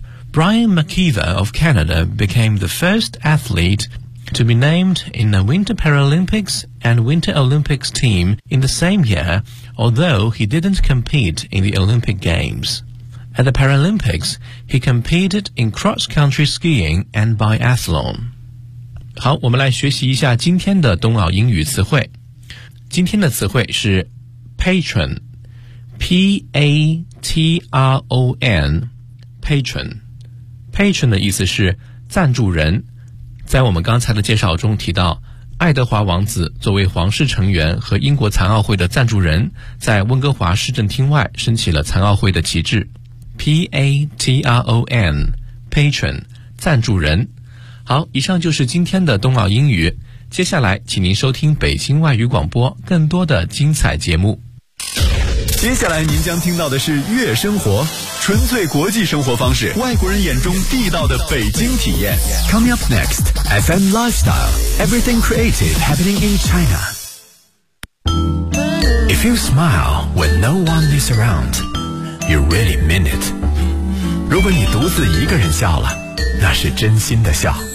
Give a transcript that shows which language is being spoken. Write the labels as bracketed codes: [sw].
[en] Brian McKeever of Canada became the first athlete to be named in the Winter Paralympics and Winter Olympics team in the same year, although he didn't compete in the Olympic Games. At the Paralympics, he competed in cross-country skiing and biathlon. [zh] 好，我们来学习一下今天的冬奥英语词汇。今天的词汇是 patron, P-A-T-R-O-N, patron. Patron 的意思是赞助人。在我们刚才的介绍中提到，爱德华王子作为皇室成员和英国残奥会的赞助人，在温哥华市政厅外升起了残奥会的旗帜。 P-A-T-R-O-N, patron, 赞助人。好，以上就是今天的冬奥英语。接下来，请您收听北京外语广播更多的精彩节目。接下来您将听到的是悦生活，纯粹国际生活方式，外国人眼中地道的北京体验。 [en] Coming up next, FM Lifestyle, Everything Creative Happening in China. you smile when no one is around, you really mean it. [zh] 如果你独自一个人笑了，那是真心的笑。